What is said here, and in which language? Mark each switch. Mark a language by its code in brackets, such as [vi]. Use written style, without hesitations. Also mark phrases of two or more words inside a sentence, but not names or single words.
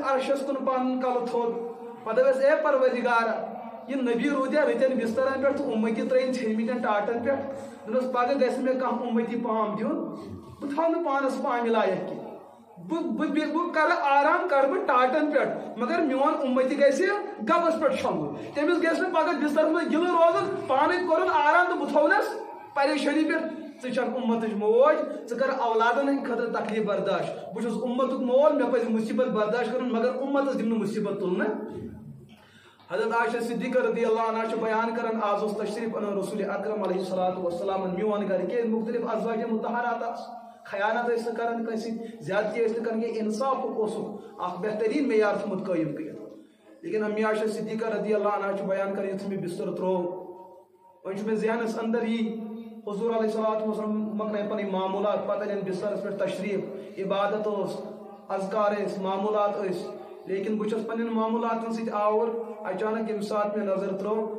[ks] عرشس کُن پنُن کلہٕ تھوٚد پتہٕ دپٮ۪س اے پروردگارا یہ نبی روٗدیا رٕتٮ۪ن بسترن پٮ۪ٹھ تہٕ امتی ترٲیِن ژھیٚنمٕتٮ۪ن ٹاٹن پٮ۪ٹھ دپٮ۪س پگہ گژھِ مےٚ کانٛہہ امتی پام دیُن بہٕ تھاو نہٕ پانس پامہِ لایق کینٛہہ بہ کر آرام کر بہ ٹاٹن پہ مگر میون امتی گھس گبس پہ شونگُن تمس گھس پگہ بستر میں گل روزن پانے کورن آرام تو بہ تھونس پریشانی پہ ژٕ امت موج ژٕ کر اولادن ہند خاطر تکلیف برداشت بہٕ چھُس امتُک مول مےٚ پزِ مصیبت برداشت کرُن مگر امتس دِم نہٕ مصیبت تُلنہٕ حضرت عائشہ صدیقہ رضی اللہ عنہ بیان کران آز اوس تشریف انن رسول اکرم علیہ الصلوۃ والسلام میون گھر کے مختلف ازواج مطہرات خیانت ٲسۍ نہٕ کران کٲنٛسہِ زیادتی ٲسۍ نہٕ کران کینٛہہ انصافُک اوسُکھ اکھ بہترین معیار تھوٚمُت قٲیِم کٔرِتھ لیکن امی عائشہ صدیقہ رضی اللہ عنہ بیان کران یُتھُے مےٚ بستر ترٛوو وۄنۍ چھُ مےٚ ذہنس اندر حضور علیہ الصلوۃ والسلام مۄکلٲے پنٕنۍ معموٗلات پتہٕ انن بسترس پٮ۪ٹھ تشریف عبادت اوس اذکار ٲسۍ معموٗلات ٲسۍ لیکن بہٕ چھُس پنٕنٮ۪ن معموٗلاتن سۭتۍ آوُر اچانک ییٚمہِ ساتہٕ مےٚ نظر ترٛوو